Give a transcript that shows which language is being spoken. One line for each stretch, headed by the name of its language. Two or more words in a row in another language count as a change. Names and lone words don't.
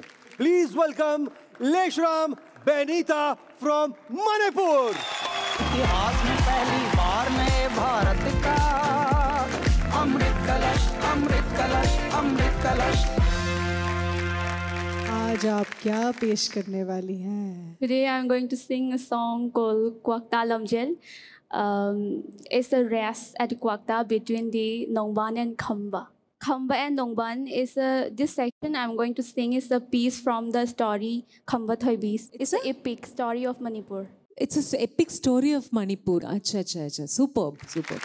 English: Please welcome Leshram Benita from Manipur.
Hindi: इतिहास में पहली बार नए भारत का अमृत कलश, अमृत कलश, अमृत कलश। आज आप क्या पेश करने वाली हैं?
English: Today I'm going to sing a song called Kwakta Lamjel. It's a race at Kwakta between the Nongban and Khamba. Khamba and Nongban is this section I'm going to sing is a piece from the story Khamba Thoibis. It's an epic story of Manipur. It's an epic story of Manipur.
Hindi: Acha, acha, acha.
English: Superb, superb.